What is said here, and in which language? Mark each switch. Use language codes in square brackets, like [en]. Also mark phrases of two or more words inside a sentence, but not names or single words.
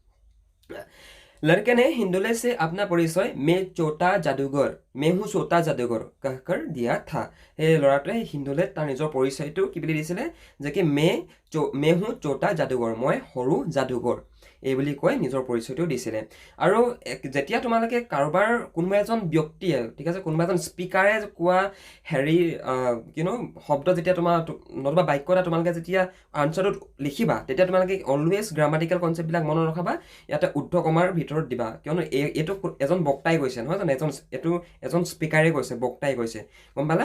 [hi] लड़के ने हिंदुले से अपना परिचय मैं छोटा जादूगर मैं हूँ छोटा जादूगर कहकर दिया था। [as] সেই ল'ৰাটোৱে হিন্দুলে তাৰ নিজৰ পৰিচয়টো কি বুলি দিছিলে যে কি [hi] मैं हूँ छोटा जादूगर [as] মই সৰু যাদুঘৰ এই বুলি কৈ নিজৰ পৰিচয়টো দিছিলে। আৰু যেতিয়া তোমালোকে কাৰোবাৰ কোনোবা এজন ব্যক্তিয়ে ঠিক আছে কোনোবা এজন স্পিকাৰে কোৱা হেৰি শব্দ যেতিয়া তোমাৰ নতুবা বাক্য এটা তোমালোকে যেতিয়া আনচাৰটোত লিখিবা তেতিয়া তোমালোকে [en] always grammatical [as] কনচেপ্টবিলাক মনত ৰখাবা, ইয়াতে উদ্ধ কমাৰ ভিতৰত দিবা, কিয়নো এইটো এজন বক্তাই কৈছে নহয় জানো, এইটো এজন স্পিকাৰে কৈছে, বক্তাই কৈছে, গম পালা।